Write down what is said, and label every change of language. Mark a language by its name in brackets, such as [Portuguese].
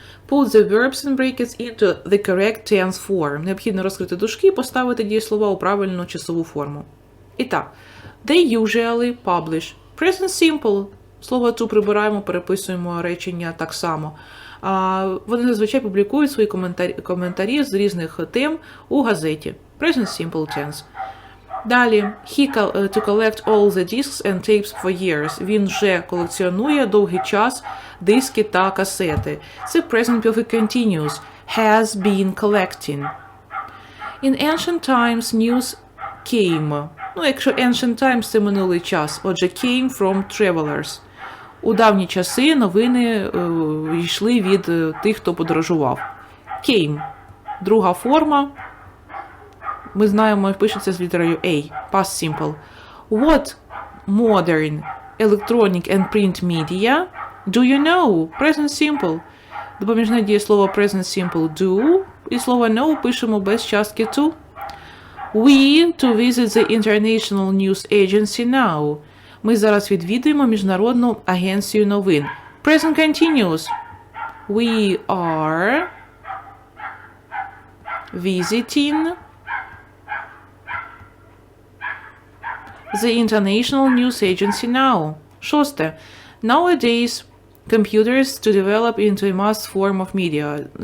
[English] Put the verbs and brackets into the correct tense form. [Ukrainian] Необхідно розкрити дужки і поставити дієслова у правильну часову форму. І так, [English] they usually publish. Present simple. [Ukrainian] Слово [English] to [Ukrainian] прибираємо, переписуємо речення так само. Вони зазвичай публікують свої коментарі з різних тем у газеті. [English] Present simple tense. [Ukrainian] Далі, [English] he to collect all the discs and tapes for years. [Ukrainian] Він вже колекціонує довгий час диски та касети. Це present perfect continuous. [English] Has been collecting. In ancient times, news came. [Ukrainian] Ну, якщо [English] ancient times [Ukrainian] – це минулий час. Отже, [English] came from travelers. [Ukrainian] У давні часи новини йшли від тих, хто подорожував. Came. Друга форма. Ми знаємо, пишеться з літерою A. [English] Past simple. What modern electronic and print media do you know? Present simple. [Ukrainian] Допоміжне дієслово present simple do. І слово know пишемо без частки to. [English] We to visit the international news agency now. [Ukrainian] Ми зараз відвідуємо Міжнародну агенцію новин. [English] Present continuous. We are visiting the international news agency now. [Ukrainian] Шосте. [English] Nowadays, computers to develop into a mass form of media.